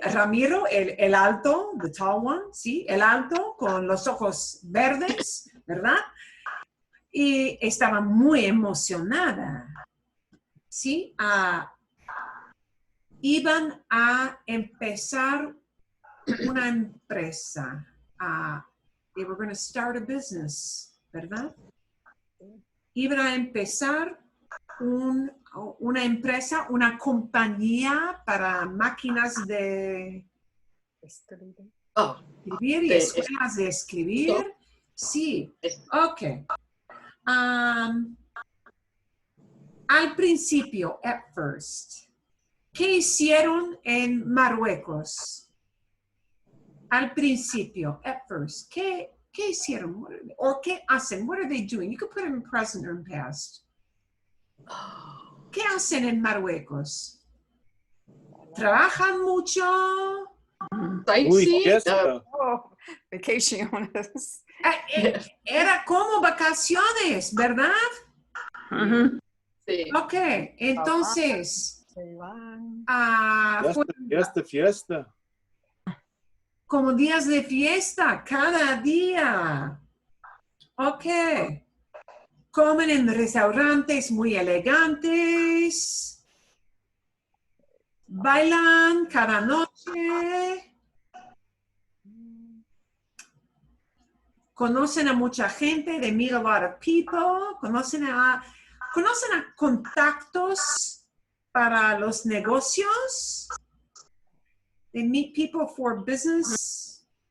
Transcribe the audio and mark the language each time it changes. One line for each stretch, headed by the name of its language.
Spanish: Ramiro, el alto,
English: the tall one,
Spanish: ¿sí? El alto con los ojos verdes, ¿verdad? Y estaba muy emocionada, ¿sí? Iban a empezar una empresa.
English: They were going to start a business,
Spanish: ¿verdad? Iban a empezar una empresa, una compañía para máquinas de Oh, escribir y escuelas de escribir. Sí, ok. Al principio,
English: at first,
Spanish: ¿qué hicieron en Marruecos? Al principio,
English: at first,
Spanish: ¿qué hicieron? ¿O qué hacen?
English: What are they doing? You could put it in present or in past.
Spanish: ¿Qué hacen en Marruecos? ¿Trabajan mucho? Uy,
English: sightseeing.
Spanish: fiesta. Oh, vacaciones. Era como vacaciones, ¿verdad? Sí. Ok, entonces, Se van. fue Fiesta. como días de fiesta, cada día. Ok. Comen en restaurantes muy elegantes. Bailan cada noche. Conocen a mucha gente.
English: They meet a lot of people.
Spanish: Conocen a contactos para los negocios.
English: They meet people for business